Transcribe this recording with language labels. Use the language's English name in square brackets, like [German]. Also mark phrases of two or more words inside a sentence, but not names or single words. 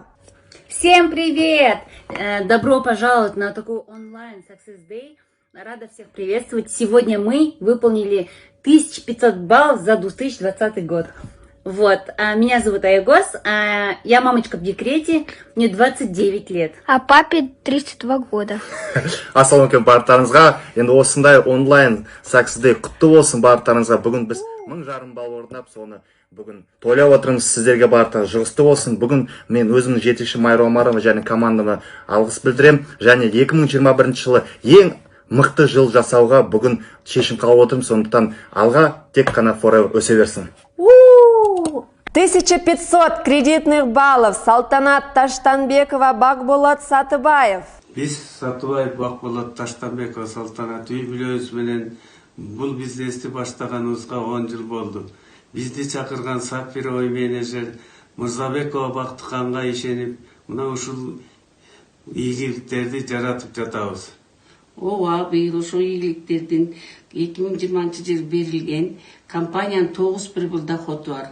[Russian] Всем привет! Добро пожаловать на такой онлайн Success Day. Рада всех приветствовать. Сегодня мы выполнили 1500 баллов за 2020 год. Вот, меня зовут Аягос, я мамочка в декрете, мне 29 лет. А папе 32 года. [Kazakh] Ассалаумалейкум барлықтарыңызға, енді осындай онлайн Success Day құтты болсын барлықтарыңызға. Бүгін біз 1000 балл орындап, соны бүгін тойлап отырмыз. Сіздерге барлықтарыңыз жұғысты болсын. Бүгін мен өзімнің жетекші Майра Омарова және командама алғыс білдірем. Және 2021 жылы ең мықты жыл жасауға бүгін шешім қабыл отырмыз. Сондықтан алға тек қана Forever өсе берсін. [Russian] 1500 кредитных баллов Салтанат Таштанбекова, Бакболот Сатыбаев. [Kyrgyz] Biz Сатыбаев, Бакболот Таштанбекова, Салтанат үй бүлөбүз менен бул бизнести баштаганыбызга 10 жыл болду. Бизди чакырган сапфировый менеджер Мырзабекова Бактыканга ишенип, мына ушул ийгиликтерди жаратып жатабыз. Ооба, быйыл ошол ийгиликтердин 2020 жылы берилген компаниянын 9,1 доходу бар.